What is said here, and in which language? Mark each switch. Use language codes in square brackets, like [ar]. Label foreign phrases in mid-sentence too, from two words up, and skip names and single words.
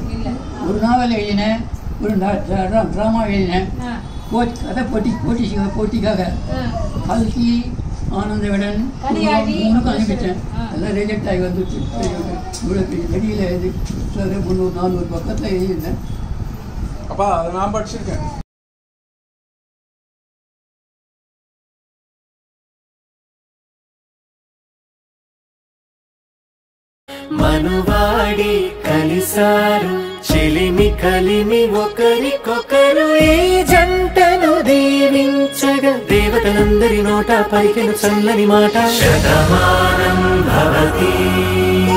[ta] ஒரு நாவல் எழுதினேன், ஒரு ட்ராமா எழுதினேன், கதை போட்டிக்காக கல்கி, ஆனந்த விடன் 3 அனுப்பிட்டேன். எல்லாம் ரிஜெக்ட் ஆகி வந்துச்சு. இவ்வளோ வெளியில் எழுதி 300-400 பக்கத்தில் எழுதியிருந்தேன். அப்பா அதை நான் படிச்சிருக்கேன். [te] మనువాడి కలిసారు చిలిమి కలిమి ఒకరికొకరు ఈ జంటను దీవించగా దేవతలందరి నోట పలికెను చల్లని మాట శతమానం భవతి